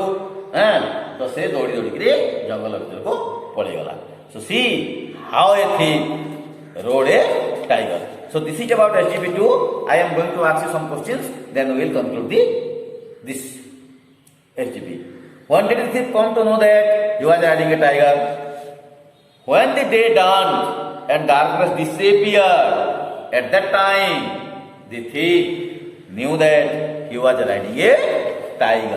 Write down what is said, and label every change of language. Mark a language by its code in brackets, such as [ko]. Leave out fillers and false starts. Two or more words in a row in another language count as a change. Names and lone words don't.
[or] ତ ସେ ଦୌଡ଼ିକିରି ଜଙ୍ଗଲ ଭିତରକୁ ପଳେଇଗଲା. [en] So see how a thief rode a tiger. So this is about SGP2. I am going to ask you some questions, then we will conclude this SGP. When did the thief come to know that he was riding a tiger? When the day dawned and darkness disappeared, at that time the thief knew that he was riding a tiger.